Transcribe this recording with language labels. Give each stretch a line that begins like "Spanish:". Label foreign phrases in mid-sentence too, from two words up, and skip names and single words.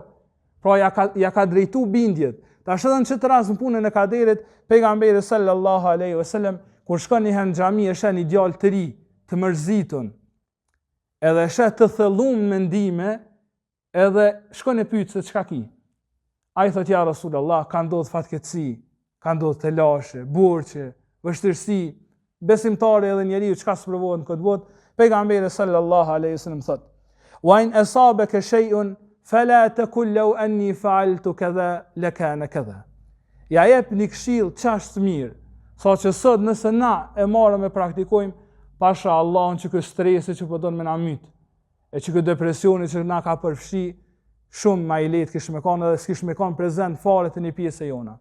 Albanian: Pra ja ka drejtu bindjet. Tash edhe në çet rast në punën e kaderit, pejgamberi
Arabic: صلى الله عليه وسلم
Albanian: kur shkon një herë në xhami e sheh një djalë të ri, të mërzitun, edhe e sheh të thellum mendime, edhe shkon e pyet se çka ki. Ai thot
Arabic: يا رسول الله,
Albanian: ka ndodhur fatkeqësi, ka ndodhur telashe, burçe, vështirësi, besimtari edhe njeriu çka sprovohet në këtë botë, pejgamberi
Arabic: صلى الله عليه وسلم
Albanian: thot:
Arabic: "وإن أصابك شيء فلا تقل لو أني فعلت كذا لكان كذا."
Albanian: Ja jep një këshill çast mirë, saqë sot nëse na e marrëm e praktikojmë, pasha Allahun që ky stresi që po don me na myt, e që ky depresioni që na ka përfshi, shumë më i lehtë kish me kanë edhe s'kish me kanë prezant fare të një pjesë e jona.